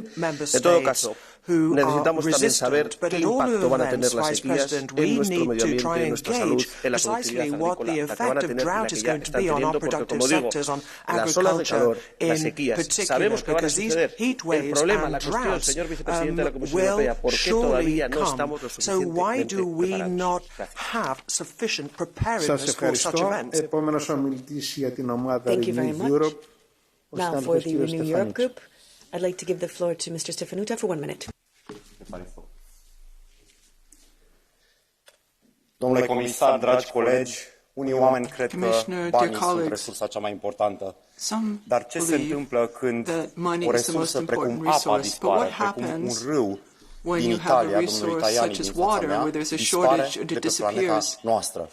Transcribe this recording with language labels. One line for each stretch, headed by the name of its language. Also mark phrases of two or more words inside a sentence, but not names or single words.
Spanish: En todo caso, necesitamos también saber qué impacto van a tener las sequías en nuestro medio ambiente, en nuestra salud, en la productividad agrícola, la que van a tener, la que ya están teniendo, porque como digo, las olas de calor, las sequías, sabemos que van a suceder. El problema, la cuestión, señor vicepresidente de la Comisión Europea, ¿por qué todavía no estamos lo suficientemente preparados?
Greek: Σας ευχαριστώ. Επόμενος ομιλητής για την ομάδα Renew Europe.
English: Now for the Renew Europe group, I'd like to give the floor to Mr. Stefanuta for 1 minute.
Romanian: Domnule comisar, dragi colegi, unii oameni cred că banii sunt resursa cea mai importantă. Dar ce se întâmplă când o resursă precum apa dispare, precum un râu din Italia, domnului Tajani, din fața mea, dispare de pe planeta noastră?